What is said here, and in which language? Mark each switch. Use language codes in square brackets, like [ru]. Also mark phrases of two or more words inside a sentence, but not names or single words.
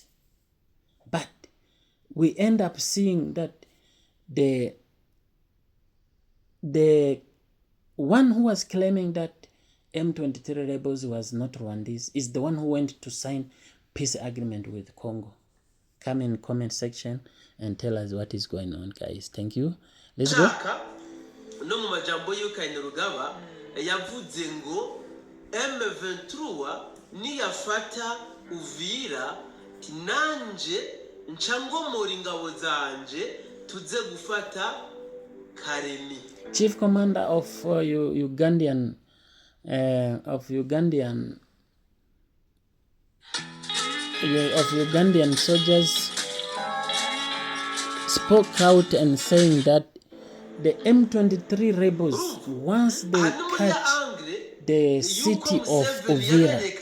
[en] But we end up seeing that the one who was claiming that M23 rebels was not Rwandese is the one who went to sign peace agreement with Congo. Come in comment section and tell us what is going on, guys. Thank you. Let's go. [rn] No mu majambo y'Ukainerugaba yavuze ngo M23 niyafata Uvira tinanje ncangomora ingabo zanje tuze gufata Karemi. [en] Chief Commander of Ugandan soldiers spoke out and saying that the M23 rebels, once they catch the city of Uvira,